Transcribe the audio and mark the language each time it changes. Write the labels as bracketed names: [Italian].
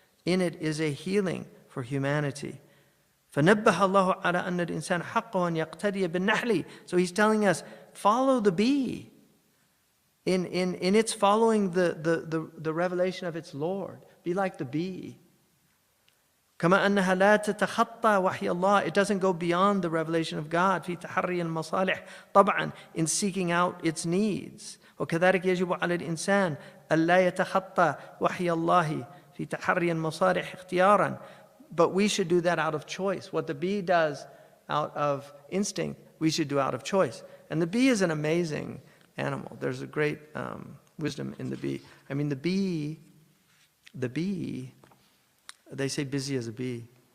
[English] In it is a healing for humanity. [Arabic] فَنَبَّهَ اللَّهُ عَلَى أَنَّ الْإِنسَانَ حَقَّهُ أَنْ يَقْتَدِيَ بِالنَّحْلِ. [English] So He's telling us, follow the bee. In its following the revelation of its Lord. Be like the bee. [Arabic] كما أنها لا تتخطى وحي الله. [English] It doesn't go beyond the revelation of God. [Arabic] في تحري المصالح طبعا, [English] in seeking out its needs. [Arabic] وكذلك يجب على الإنسان ألا يتخطى وحي الله في تحري المصالح اختيارا. [English] But we should do that out of choice. What the bee does out of instinct, we should do out of choice. And the bee is an amazing animal. There's a great wisdom in the bee. I mean, the bee, they say busy as a bee.